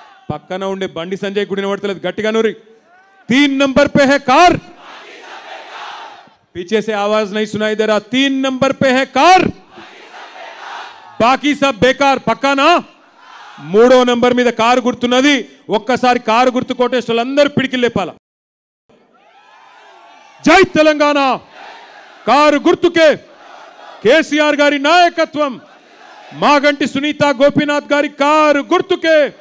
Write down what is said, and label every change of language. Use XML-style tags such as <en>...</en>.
<te>పక్కన ఉండే బండి సంజయ్ గుడిని పడతలేదు, గట్టిగా నూరి.</te> <hi>3 नंबर पे है कार. पीछे से आवाज नहीं सुनाई दे रहा. 3 नंबर पे है कार, बाकी सब बेकार.</hi> <te>పక్కా నా? 3వ నంబర్ మీద కారు గుర్తున్నది. ఒక్కసారి కారు గుర్తు కోటేశ్వరులందరూ పిడికి లేపాల. జై తెలంగాణ. కారు గుర్తుకే కేసీఆర్ గారి నాయకత్వం, మాగంటి సునీత గోపీనాథ్ గారి కారు గుర్తుకే.</te>